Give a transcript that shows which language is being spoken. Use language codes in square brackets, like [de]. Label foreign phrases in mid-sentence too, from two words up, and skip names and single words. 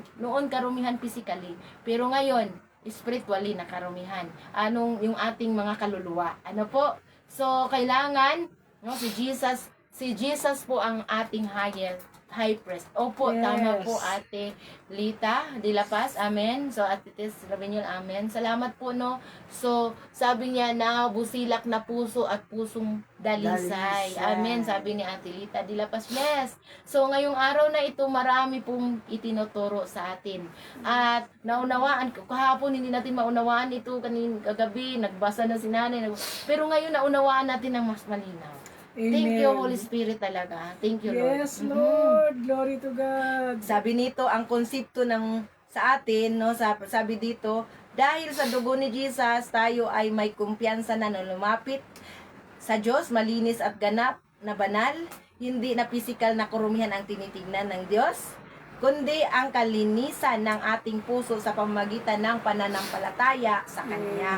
[tl] Noon karumihan physically, pero ngayon spiritually na karumihan. Yung ating mga kaluluwa. Po? So kailangan si Jesus po ang ating [en] high priest. Opo, Yes. [tl] tama po Ate Lita de la Paz. [en] Amen. [tl] So Ate Tess Rabinyol, amen. Salamat po no. So sabi niya na busilak na puso at pusong dalisay. Dalisay. Amen. Sabi ni Ate Lita de la Paz. [en] Bless. [tl] So ngayong araw na ito marami pong itinuturo sa atin. At naunawaan ko kahapon hindi natin maunawaan ito kagabi nagbasa na si nanay. Pero ngayon naunawaan natin ng mas malinaw. [en] Thank you, Amen. Holy Spirit talaga. Thank you, Lord. Yes, Lord. Glory to God. [tl] Sabi nito, ang konsepto ng sa atin, no, sabi dito, dahil sa dugo ni Jesus, tayo ay may kumpiyansa na lumapit sa Diyos, malinis at ganap na banal, hindi na pisikal na karumihan ang tinitignan ng Diyos, kundi ang kalinisan ng ating puso sa pamamagitan ng pananampalataya sa Kanya.